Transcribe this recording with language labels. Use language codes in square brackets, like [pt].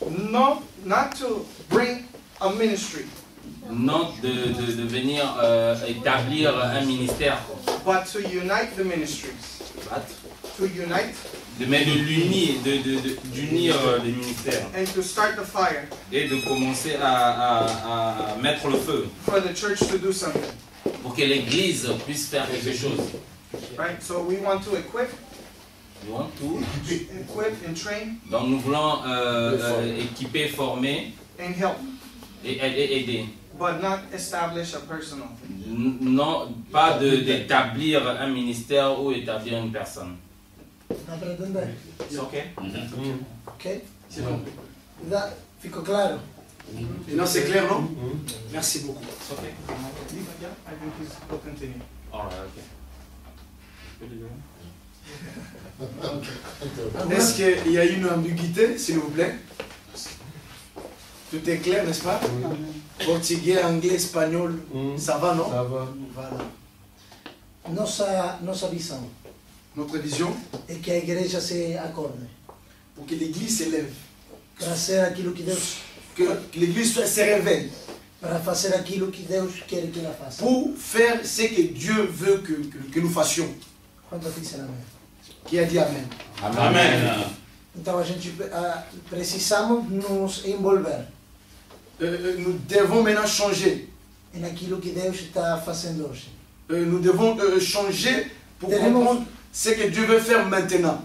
[en] No, not to bring a ministry. [fr] Non de venir établir un ministère. [en] But to unite the ministries. But to unite [fr] Mais d'unir les ministères. [en] and to start the fire [fr] Et de commencer à mettre le feu. [en] for the church to do something. [fr] Pour que l'église puisse faire quelque chose. [en] Right? So we want to equip and train [fr] Donc nous voulons équiper, former [en] and help, [fr] et aider. [en] but not establish a personal thing. [fr] Non, pas d'établir un ministère ou établir une personne. [es] ¿No para entender? [fr] C'est ok? [pt] ¿Ok? ¿Fico claro? [fr] Maintenant, c'est clair, non? Merci beaucoup. [en] It's okay. Yeah, I think we'll continue. Alright, okay. [fr] Est-ce qu'il y a une ambiguïté, s'il vous plaît? Tout est clair, n'est-ce pas? Portugais, anglais, espagnol, ça va, non? Ça va. Voilà. [pt] Nossa visão [fr] Notre vision, [pt] é que a igreja se acorde [fr] pour que l'Église s'élève, [pt] para ser aquilo que Deus, [fr] que l'Église se réveille, [pt] para fazer aquilo que Deus quer que ela faça. [fr] pour faire ce que Dieu veut que nous fassions. [pt] Quanto dizem amém? [fr] Qui a dit Amen? Amen. [pt] Então a gente precisamos nos envolver [fr] Nous devons maintenant changer. [pt] naquilo que Deus está fazendo hoje. [fr] Nous devons changer pour [es] Tenemos- [fr] comprendre ce que Dieu veut faire maintenant.